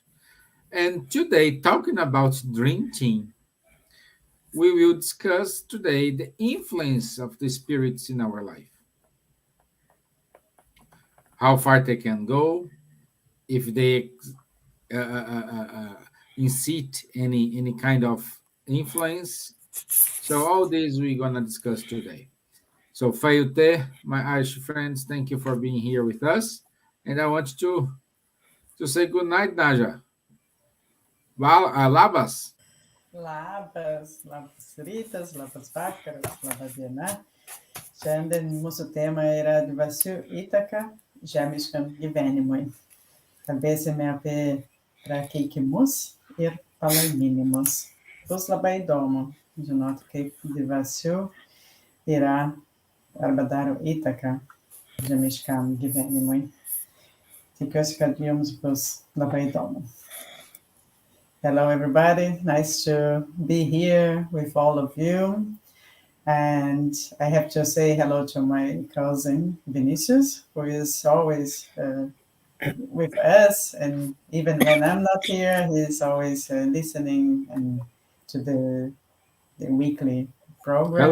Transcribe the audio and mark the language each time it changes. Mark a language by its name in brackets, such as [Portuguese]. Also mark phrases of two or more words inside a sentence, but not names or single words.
[English] And today, talking about dream team, we will discuss today the influence of the spirits in our life, how far they can go, if they incite any kind of influence. So all these we're gonna discuss today. So Fayute, my Irish friends, thank you for being here with us, and I want to say good night, Naja. [Lithuanian] Labas. Labas rytas, labas vakaras, laba diena. Šiandien mūsų tema yra dvasių įtaka žemiškam gyvenimui. Kalbėsime apie prakeikimus ir palaiminimus. Bus labai įdomu žinoti, kaip dvasių yra arba daro įtaką žemiškam gyvenimui. Tikiuosi, kad jums bus labai įdomu. [English] Hello, everybody. Nice to be here with all of you. And I have to say hello to my cousin Vinicius, who is always with us. And even when I'm not here, he's always listening and to the weekly program.